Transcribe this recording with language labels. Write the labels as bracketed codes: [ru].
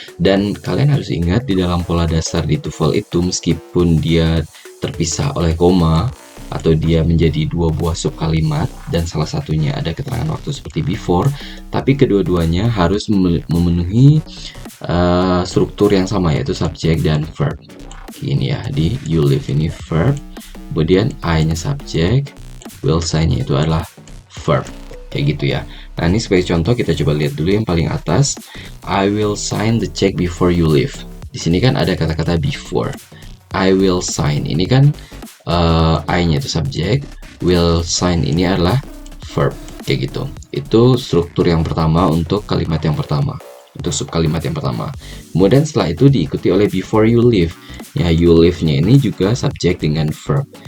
[id] Dan kalian harus ingat di dalam pola dasar di TOEFL itu, meskipun dia terpisah oleh koma atau dia menjadi dua buah sub kalimat dan salah satunya ada keterangan waktu seperti before, tapi kedua-duanya harus memenuhi struktur yang sama, yaitu subjek dan verb. Ini ya, di [en] you live [id] ini verb, kemudian I-nya subjek, [en] will sign- [id] nya itu adalah verb, kayak gitu ya. Nah, ini sebagai contoh kita coba lihat dulu yang paling atas. [en] I will sign the check before you leave. [id] Di sini kan ada kata-kata before. [en] I will sign. [id] Ini kan I-nya itu subjek, [en] will sign [id] ini adalah verb, kayak gitu. Itu struktur yang pertama untuk kalimat yang pertama, untuk sub kalimat yang pertama. Kemudian setelah itu diikuti oleh [en] before you leave. [id] Ya, [en] you leave- [id] nya ini juga subjek dengan verb.